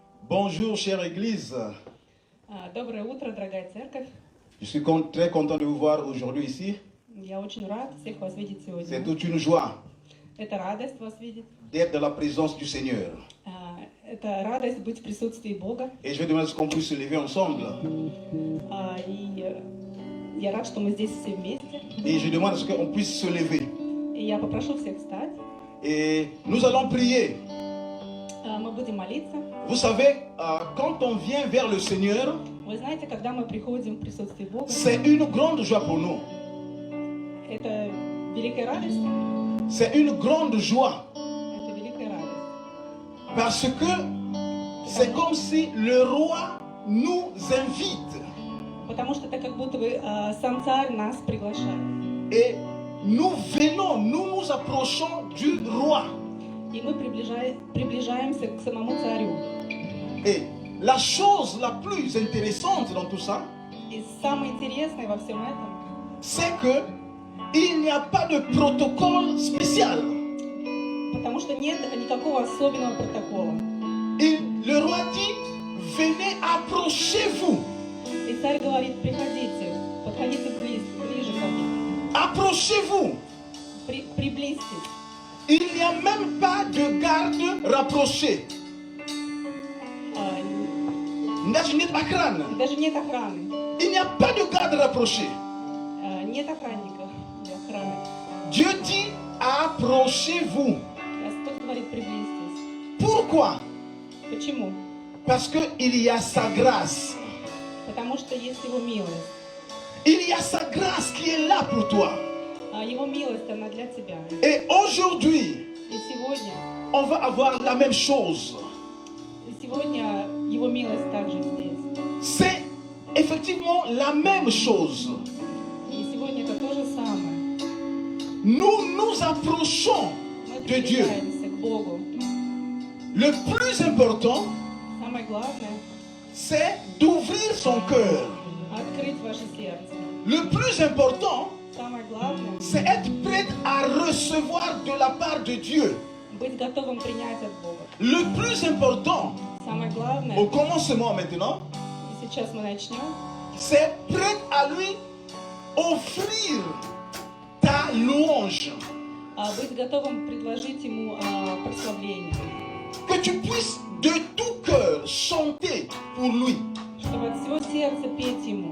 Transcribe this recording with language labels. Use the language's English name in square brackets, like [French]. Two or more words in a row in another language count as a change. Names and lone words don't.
[French] Bonjour, chère Église. [Russian] Доброе утро, дорогая церковь. [French] Je suis très content de vous voir aujourd'hui ici. [Russian] Я очень рад всех вас видеть [French] C'est [Russian] сегодня. [French] toute une joie [Russian] Это радость вас видеть. [French] d'être dans la présence du Seigneur. [Russian] Это радость быть в присутствии Бога. [French] Et je vais demander qu'on puisse se lever ensemble. [Russian] И я рад, что мы здесь все вместе. [French] Et je demande à ce qu'on puisse se lever. [Russian] И я попрошу всех встать. [French] Et nous allons prier. [Russian] Мы будем молиться. [French] Vous savez, quand on vient vers le Seigneur, [Russian] Вы знаете, когда мы приходим в присутствие Бога, [French] c'est une grande joie pour nous. [Russian] это великая радость. [French] C'est une grande joie. [Russian] Это великая радость. [French] Parce que c'est comme si le roi nous invite. [Russian] Потому что это как будто бы сам царь нас приглашает. [French] Et nous venons, nous nous approchons du roi. [Russian] И мы приближаемся к самому царю. [French] Et la chose la plus intéressante dans tout ça, [Russian] И самое интересное во всем этом, [French] c'est que il n'y a pas de protocole spécial. [Russian] потому что нет никакого особенного протокола. [French] Le roi dit, venez, approchez-vous. [Russian] И царь говорит, приходите, подходите ближе ко мне, [French] Approchez-vous. [Russian] приблизьтесь. [French] Il n'y a même pas de garde rapprochée. [Russian] Даже нет охраны. Даже нет охраны. [French] Il n'y a pas de garde rapprochée. [Russian] Нет охранников для охраны. [French] Dieu dit, approchez-vous. [Russian] Господь говорит, приблизьтесь. [French] Pourquoi? [Russian] Почему? [French] Parce qu'il y a sa grâce. [Russian] Потому что есть Его милость. [French] Il y a sa grâce qui est là pour toi. [Russian] Его милость, она для тебя. [French] Et aujourd'hui, [Russian] И сегодня, [French] on va avoir la même chose. [Russian] Его милость также здесь. [French] C'est effectivement la même chose. [Russian] И сегодня это то же самое. [French] Nous nous approchons [Russian] Мы [French] de Dieu. [Russian] приближаемся к Богу. [French] Le plus important, [Russian] Самое главное [French] c'est d'ouvrir son cœur. [Russian] открыть ваше сердце. [French] Le plus important, [Russian] Самое главное [French] c'est être prêt à recevoir de la part de Dieu. [Russian] быть готовым принять от Бога. [French] Le plus important, [Russian] Самое главное, [French] au commencement maintenant, [Russian] и сейчас мы начнем, [French] c'est prêt à lui offrir ta louange. [Russian] быть готовым предложить Ему прославление. [French] Que tu puisses de tout cœur chanter pour lui. [Russian] Чтобы от всего сердца петь Ему.